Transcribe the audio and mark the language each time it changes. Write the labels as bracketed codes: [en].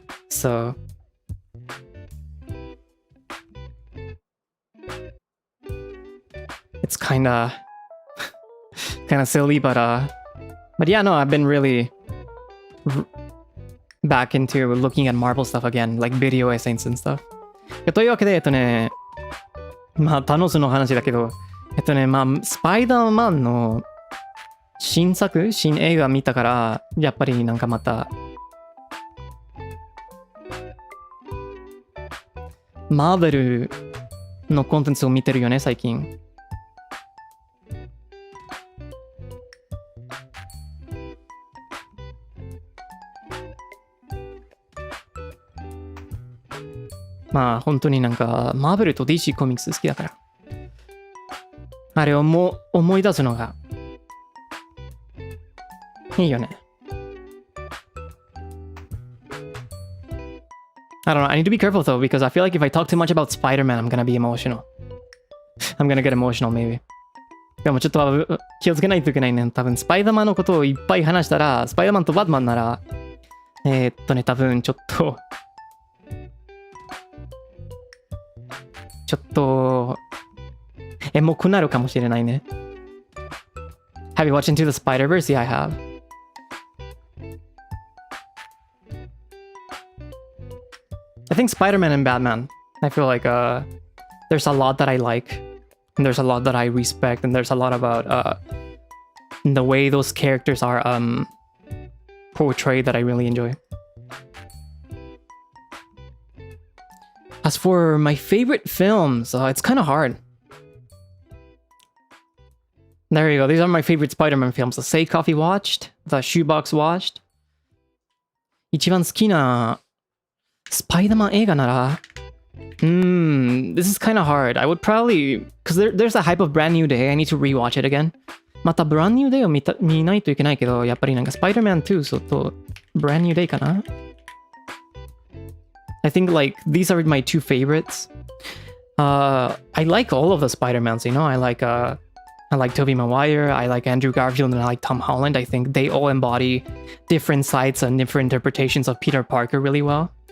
[en] So it's kind of silly, but yeah, no, I've been really back into looking at Marvel stuff again, like video essays and stuff. [ja] というわけで、まあ、タノスの話だけど、まあ、スパイダーマンの新映画見たから、やっぱりなんかまた、マーベルのコンテンツを見てるよね、最近。まあ本当になんかマーベルと DC コミックス好きだから、あれを思い出すのがいいよね。 [en] I don't know, I need to be careful though, because I feel like if I talk too much about Spider-Man, I'm gonna be emotional. I'm gonna get emotional, maybe. [ja] でもちょっと気をつけないといけないね。多分スパイダーマンのことをいっぱい話したら、スパイダーマンとバットマンなら、多分ちょっとエモくなるかもしれないね。 [en] Have you watched Into the Spider-Verse? Yeah, I have. I think Spider-Man and Batman, I feel like there's a lot that I like, and there's a lot that I respect, and there's a lot about the way those characters are portrayed that I really enjoy. As for my favorite films, it's kind of hard. There you go. These are my favorite Spider-Man films. The Say Coffee watched, the Shoebox watched. [ja] 一番好きなスパイダーマン映画なら [en] this is kind of hard. I would probably... Because there's a hype of Brand New Day. I need to rewatch it again. [ja] また Brand New Day を見ないといけないけど、やっぱりなんか Spider-Man 2 と Brand New Day かな? [en] I think like these are my two favorites. I like all of the Spider-Mans, you know? I like Tobey Maguire, I like Andrew Garfield, and I like Tom Holland. I think they all embody different sides and different interpretations of Peter Parker really well.